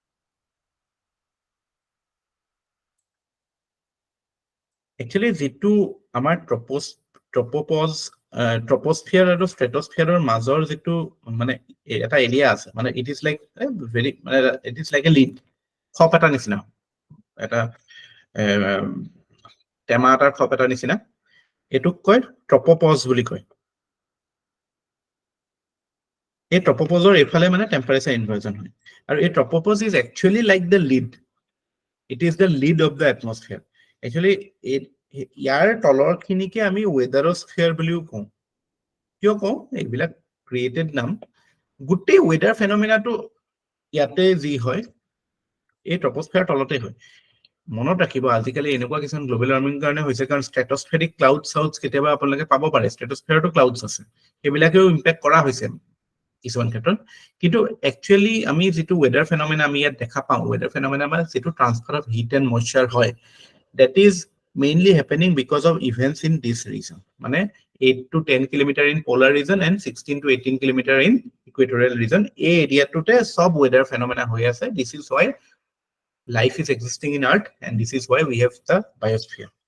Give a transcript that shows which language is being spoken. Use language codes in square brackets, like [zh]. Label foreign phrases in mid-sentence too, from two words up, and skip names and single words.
[as] একচুৱেলি যিটো আমাৰ ট্ৰপোস্ফিয়াৰ আৰু স্ট্ৰেটোস্ফিয়াৰৰ মাজৰ যিটো মানে এটা এৰিয়া আছে, মানে [en] it is like very [as] মানে [en] it is like a lid, [as] খপ এটা নিচিনা, এটা টেমা এটাৰ খপ এটাৰ নিচিনা। এইটোক কয় ট্ৰপোপজ বুলি কয়। এই ট্ৰপোপজৰ এইফালে মানে [en] temperature inversion [as] হয়, আৰু এই [en] tropopause is actually like the lid. it is the lid of the atmosphere. [as] একচুৱেলি ইয়াৰ তলৰ খিনিকে আমি ৱেডাৰৰ স্ফিয়াৰ বুলিও কওঁ। কিয় কওঁ? এইবিলাক ক্ৰিয়েটেড নাম। গোটেই ৱেডাৰ ফেনমিনাটো ইয়াতে যি হয় এই ট্ৰপোস্ফিয়াৰ তলতে হয়। মনত ৰাখিব, আজিকালি এনেকুৱা কিছুমান [en] global warming [as] কাৰণে হৈছে, কাৰণ [en] stratospheric cloud [as] চাউডছ কেতিয়াবা আপোনালোকে পাব পাৰে। ষ্ট্ৰেটোস্ফিয়াৰতো ক্লাউডছ আছে, সেইবিলাকেও ইম্পেক্ট কৰা হৈছে কিছুমান ক্ষেত্ৰত। কিন্তু একচুৱেলি আমি যিটো [en] weather phenomena [as] আমি ইয়াত দেখা পাওঁ, [en] weather phenomena [as] মানে যিটো [en] transfer of heat and moisture [as] হয়, [en] that is mainly happening because of events in this region. মানে 8 to 10 kilometer in polar region and 16 to 18 kilometer in equatorial region. [as] এই এৰিয়াটোতে সব [en] weather phenomena [as] হৈ আছে. [en] This is why life is existing in Earth, and this is why we have the biosphere.